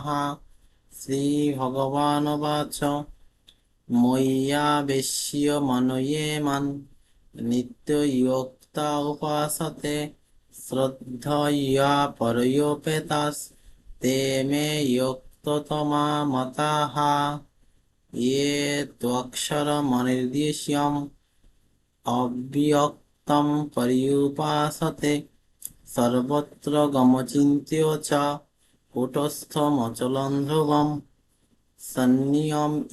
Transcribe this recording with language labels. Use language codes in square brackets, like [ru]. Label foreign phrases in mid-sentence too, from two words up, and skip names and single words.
[sa] শ্রীভগবানুবাচ ময়্যাবেশ্য মনো ये মাং নিত্যযুক্তা উপাসতে শ্রদ্ধয়া পরয়োপেতাস তে মে যুক্ততমা মতাঃ। ये त्वक्षरमनिर्देश्यम् अव्यक्तं पर्युपासते सर्वत्र गमचिन्त्य च कूटस्थमचलं ध्रुवम् सन्नियम